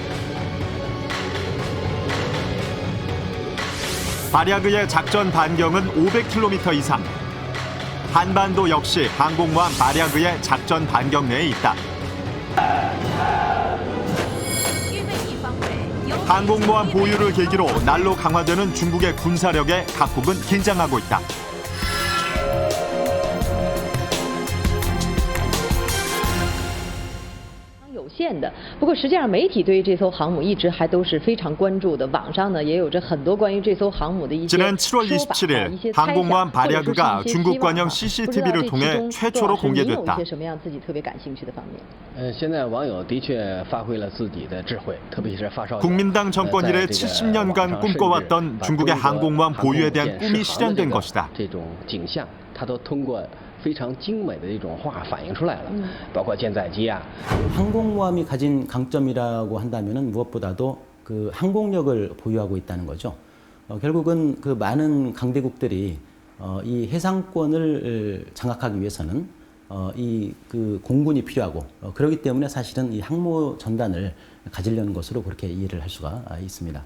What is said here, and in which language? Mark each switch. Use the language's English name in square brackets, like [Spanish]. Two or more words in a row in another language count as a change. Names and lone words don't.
[Korean] 바랴그의 작전 반경은 500km 이상. 한반도 역시 항공모함 바랴그의 작전 반경 내에 있다. 항공모함 보유를 계기로 날로 강화되는 중국의 군사력에 각국은 긴장하고 있다. [Chinese] 有限的，不过实际上媒体对于这艘航母一直还都是非常关注的。网上呢也有着很多关于这艘航母的一些 [Korean] 지난 7월 27일 항공모함 바랴그가 중국 관영 CCTV를 통해 최초로 공개됐다. [Chinese] 现在网友的确发挥了自己的智慧，特别是发烧友。 [Korean] 국민당 정권 이래 70년간 꿈꿔왔던 중국의 항공모함 보유에 대한 꿈이 실현된 것이다. [Chinese] 这种景象，它都通过 非常精美的一种画反映出来了，包括舰载机啊。 [Korean] 항공모함이 가진 강점이라고 한다면은 무엇보다도 그 항공력을 보유하고 있다는 거죠. 결국은 그 많은 강대국들이 이 해상권을 장악하기 위해서는 이 그 공군이 필요하고 그렇기 때문에 사실은 이 항모 전단을 가지려는 것으로 그렇게 이해를 할 수가 있습니다.